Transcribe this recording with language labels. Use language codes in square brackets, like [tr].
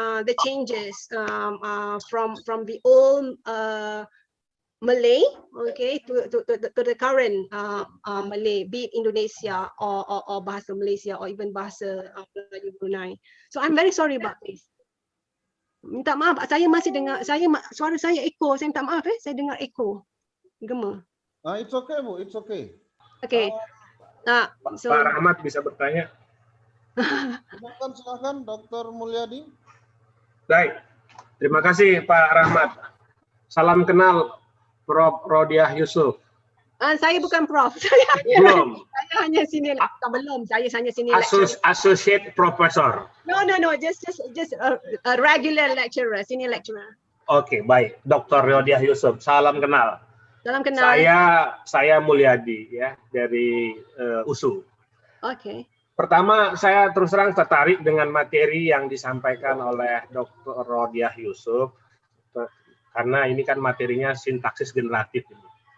[en] The changes from the old Malay, okay, to the current Malay, be it Indonesia or bahasa Malaysia or even bahasa Melayu Brunei. So I'm very sorry about this. [ms] Minta maaf, saya masih dengar, suara saya echo. Saya minta maaf saya dengar echo. Gema. [en] It's okay, Bu. It's okay. Okay. So, [id] Pak Rahmat bisa bertanya. Silakan, Dr. Mulyadi. Baik, terima kasih Pak Rahmat. Salam kenal Prof. Rodiah Yusuf. [ms] Saya bukan prof. Belum. Saya hanya senior. Belum. Saya hanya senior lecturer. [en] Associate Professor. No. Just a regular lecturer, senior lecturer. [id] Oke, baik. Dr. Rodiah Yusuf. Salam kenal. Salam kenal. Saya Mulyadi ya dari USU. Oke. Pertama, saya terus terang tertarik dengan materi yang disampaikan oleh Dr. Rodiah Yusuf. Karena ini kan materinya sintaksis generatif ini.